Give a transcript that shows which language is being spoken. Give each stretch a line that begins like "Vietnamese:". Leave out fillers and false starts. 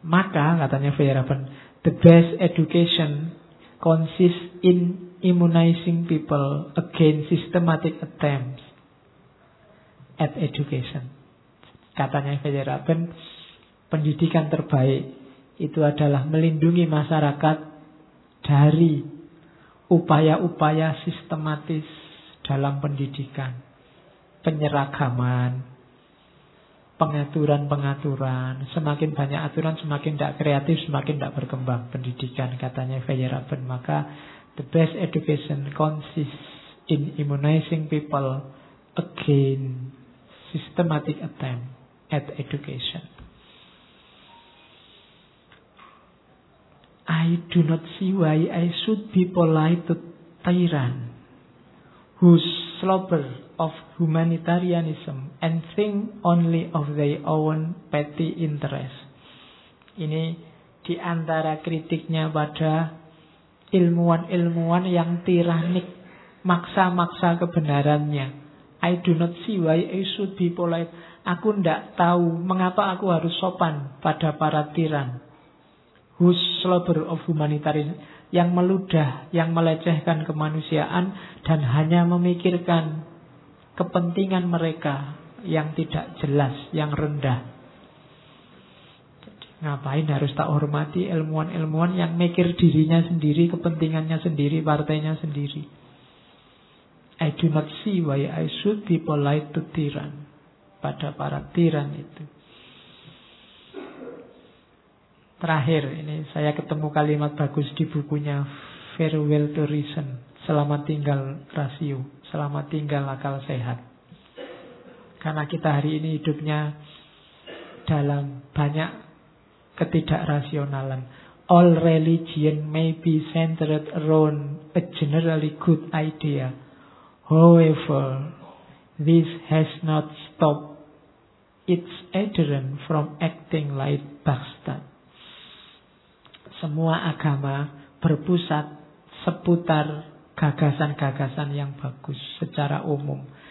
Indonesian: Maka katanya
English: Feyerabend, the best education consists in immunizing people against systematic attempts at education.
Indonesian: Katanya Feyerabend, pendidikan terbaik itu adalah melindungi masyarakat dari upaya-upaya sistematis dalam pendidikan, penyeragaman, pengaturan-pengaturan. Semakin banyak aturan, semakin tidak kreatif, semakin tidak berkembang pendidikan, katanya Feyerabend.
English: Maka the best education consists in immunizing people against systematic attempt at education. I do not see why I should be polite to tyrant whose slobber of humanitarianism and think only of their own petty interest.
Indonesian: Ini diantara kritiknya pada ilmuwan-ilmuwan yang tiranik, maksa-maksa kebenarannya.
English: I do not see why I should be polite.
Indonesian: Aku tidak tahu mengapa aku harus sopan pada para tiran
English: whose slobber of humanitarian,
Indonesian: yang meludah, yang melecehkan kemanusiaan dan hanya memikirkan kepentingan mereka yang tidak jelas, yang rendah. Jadi, ngapain harus tak hormati ilmuwan-ilmuwan yang mikir dirinya sendiri, kepentingannya sendiri, partainya sendiri.
English: I do not see why I should be polite to tyrant,
Indonesian: pada para tiran itu. Terakhir, ini saya ketemu kalimat bagus di bukunya Farewell to Reason, Selamat Tinggal Rasio, Selamat Tinggal Akal Sehat. Karena kita hari ini hidupnya dalam banyak ketidakrasionalan.
English: All religion may be centered around a generally good idea. However, this has not stopped its adherent from acting like bastard.
Indonesian: Semua agama berpusat seputar gagasan-gagasan yang bagus secara umum.